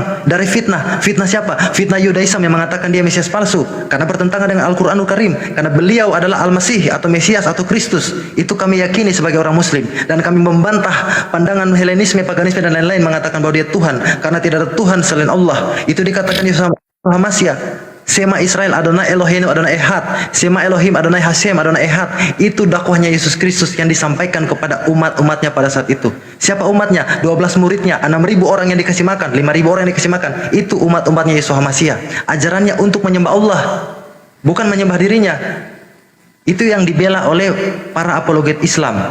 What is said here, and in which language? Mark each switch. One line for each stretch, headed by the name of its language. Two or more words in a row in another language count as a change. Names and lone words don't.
Indonesian: Dari fitnah siapa? Fitnah Yudaism yang mengatakan dia Mesias palsu karena bertentangan dengan Al-Quranul Karim, karena beliau adalah Al-Masih atau Mesias atau Kristus. Itu kami yakini sebagai orang muslim, dan kami membantah pandangan Helenisme, paganisme dan lain-lain mengatakan bahwa dia Tuhan, karena tidak ada Tuhan selain Allah. Itu dikatakan Yeshua Hamasya.
Hebrew: שמע ישראל אדוני אלוהינו אדוני אחד, שמע אלוהים אדוני השם אדוני אחד.
Indonesian: Itu dakwahnya Yesus Kristus yang disampaikan kepada umat-umatnya pada saat itu. Siapa umatnya? 12 muridnya, 6.000 orang yang dikasih makan, 5.000 orang yang dikasih makan. Itu umat-umatnya Yeshua Hamasya. Ajarannya untuk menyembah Allah, bukan menyembah dirinya. Itu yang dibela oleh para apologet Islam.